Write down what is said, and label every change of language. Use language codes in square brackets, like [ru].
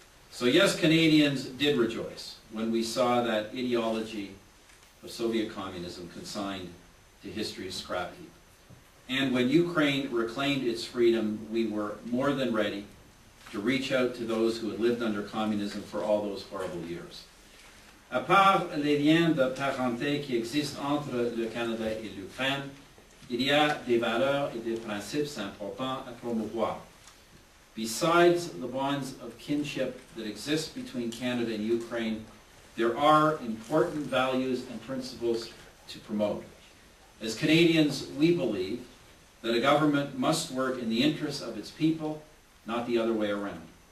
[en] So yes, Canadians did rejoice when we saw that ideology of Soviet communism consigned to history's scrap heap. And when Ukraine reclaimed its freedom, we were more than ready to reach out to those who had lived under communism for all those horrible years. [fr] À part les liens de parenté qui existent entre le Canada et l'Ukraine, il y a des valeurs et des principes importants à promouvoir. [en] Besides the bonds of kinship that exist between Canada and Ukraine, there are important values and principles to promote. As Canadians, we believe that a government must work in the interests of its people, not the other way around.